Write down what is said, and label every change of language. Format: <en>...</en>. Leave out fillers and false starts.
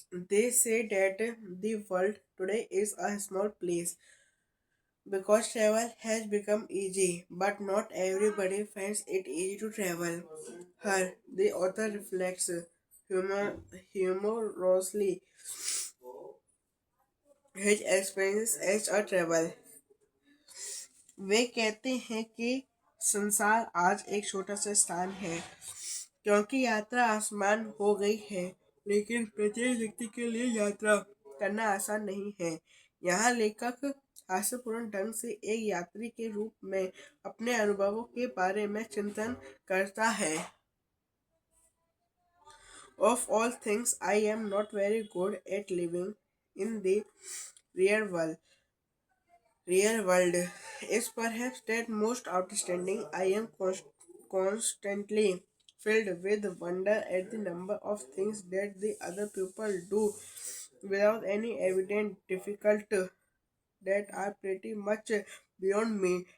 <en>They say that the world today is a small place because travel has become easy, but not everybody finds it easy to travel. Her, the author reflects humorously his experience as a travel.</en> <hi>वे कहते हैं कि संसार आज एक छोटा सा स्थान है क्योंकि यात्रा आसान हो गई है, लेकिन प्रत्येक व्यक्ति के लिए यात्रा करना आसान नहीं है। यहाँ लेखक हास्यपूर्ण ढंग से एक यात्री के रूप में अपने अनुभवों के बारे में चिंतन करता है।</hi> <en>Of all things, I am not very good at living in the real world. Real world is perhaps that most outstanding. I am constantly filled with wonder at the number of things that the other people do without any evident difficulty that are pretty much beyond me.</en>